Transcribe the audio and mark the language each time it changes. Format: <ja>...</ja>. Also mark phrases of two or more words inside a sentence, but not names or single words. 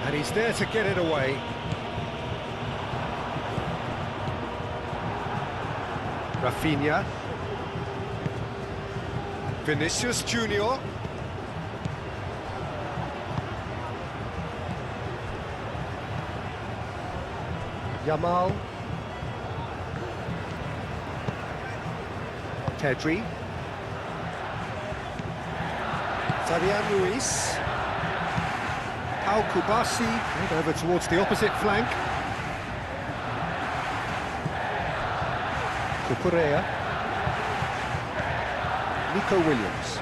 <en>And he's there to get it away. Rafinha. Vinicius Junior. Yamal. Pedri. Fabian Ruiz. Pau Kubasi, and over towards the opposite flank. Cucurella. Nico Williams.</en>